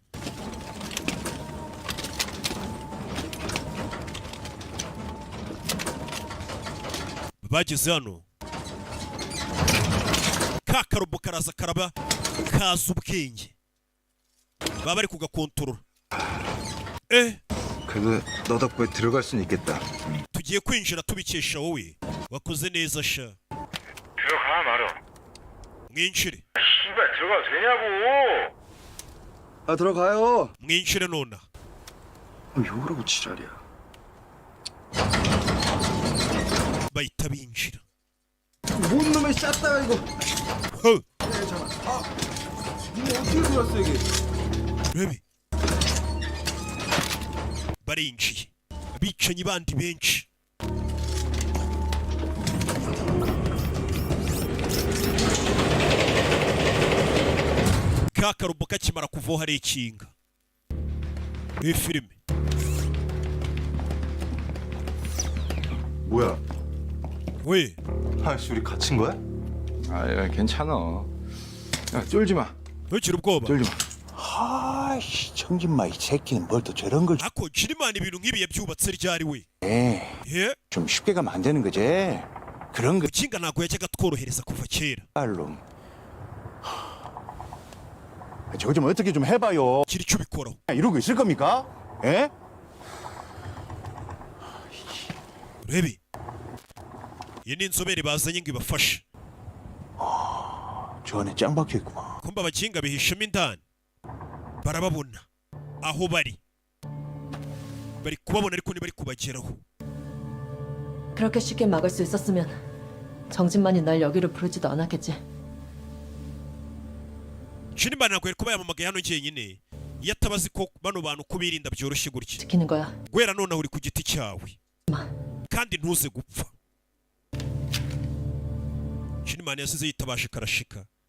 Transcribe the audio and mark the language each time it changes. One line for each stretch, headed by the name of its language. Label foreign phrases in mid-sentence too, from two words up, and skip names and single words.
Kinyarwanda: Bageze hano ka karobo karaza karaba kaza ubwenge baba bari kugakontorora.
Korean: 그래도 너 덕분에 들어갈 수는 있겠다.
Kinyarwanda: tugiye kwinjira tubikesha wowe wakoze neza sha.
Korean: 들어가 말어.
Kinyarwanda: mwinjire
Korean: 씨발 들어가도 되냐고. 아 들어가요.
Kinyarwanda: mwinjire nona.
Korean: 요라고 지랄이야.
Kinyarwanda: bahita binjira.
Korean: 뭔 놈의 쌌다가 이거. 허. 니네 어떻게 들어왔어 이게? Baby.
Kinyarwanda: barinjiye abicanyi bandi benshi. ka karobo kakimara kuvaho hari ikinga. iyi filime
Korean: 뭐야? 왜? 아씨 우리 갇힌 거야? 아 괜찮아. 야 쫄지 마.
Kinyarwanda: 왜 ubwoba?
Korean: 쫄지 마. 아이씨 정진마 이 새끼는 뭘 또 저런 걸
Kinyarwanda: ako 지리만이 ibintu nk'ibi yabyubatse ryari we?
Korean: 예? 좀 쉽게 가면 안 되는 거지. 그런 거
Kinyarwanda: Mukinga ntabwo yajyaga tworohereza kuva kera.
Korean: 알로. 저거 좀 어떻게 좀 해봐요.
Kinyarwanda: gira icyo ubikoraho.
Korean: 이러고 있을 겁니까? 예? Baby.
Kinyarwanda: iyi ni inzobere bazanye ngo ibafashe.
Korean: 저 안에 짱 박혀있구만.
Kinyarwanda: kumba abakinga bihishemo indani barababona aho bari kubabona ariko ntibari kubageraho.
Korean: 그렇게 쉽게 막을 수 있었으면 정진만이 날 여기로 부르지도 않았겠지.
Kinyarwanda: Chirimba ntabwo yari kuba yamamagaye hano njyenyine iyo atabazi ko bano bantu kubirinda byoroshye gutya.
Korean: 지키는 거야.
Kinyarwanda: Guhera nonaho uri ku giti cyawe kandi ntuze gupfa. Chirimba yasize yitabashe karashika.